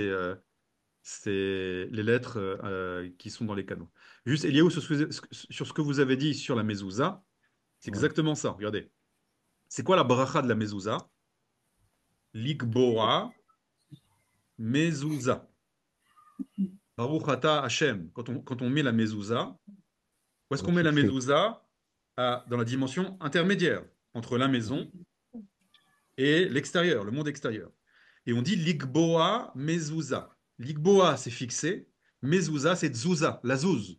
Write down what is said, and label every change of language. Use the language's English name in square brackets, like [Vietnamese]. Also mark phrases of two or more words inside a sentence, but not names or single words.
[French] les lettres qui sont dans les canaux. Juste, Eliaou, sur ce que vous avez dit sur la mezouza, c'est Ouais. exactement ça. Regardez. C'est quoi la bracha de la mezouza? [Hebrew] לקבוע מזוזה. ברוך אתה השם. [French] Quand on met la mezouza, où est-ce Pour qu'on met la fixer. mezouza? Dans la dimension intermédiaire entre la maison et l'extérieur, le monde extérieur. Et on dit [Hebrew] לקבוע מזוזה. [French] Ligboa, c'est fixé. Mezouza, c'est tzouza, la zouze.